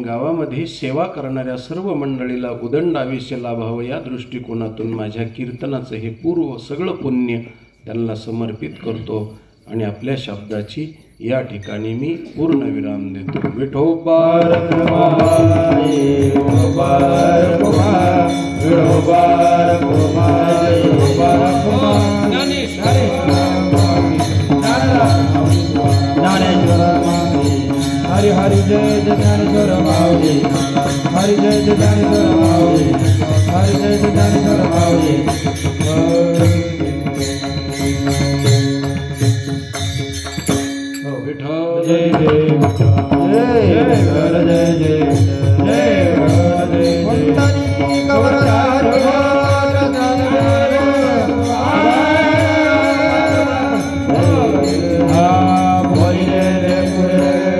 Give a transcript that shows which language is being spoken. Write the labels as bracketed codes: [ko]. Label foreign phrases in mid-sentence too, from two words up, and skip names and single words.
[mr] गावामध्ये सेवा करणाऱ्या सर्व मंडळीला उदंड आयुष्य लाभावं या दृष्टिकोनातून माझ्या कीर्तनाचं हे पूर्व सगळं पुण्य त्यांना समर्पित करतो आणि आपल्या शब्दाची या ठिकाणी मी पूर्ण विराम देतो. विठोबार हरि हरि जय ज्ञानेश्वर माऊली, हरि जय ज्ञानेश्वर माऊली, हरि जय ज्ञानेश्वर माऊली. विठ्ठल जय जय जय जय जय जय जय कवरदार भोले रे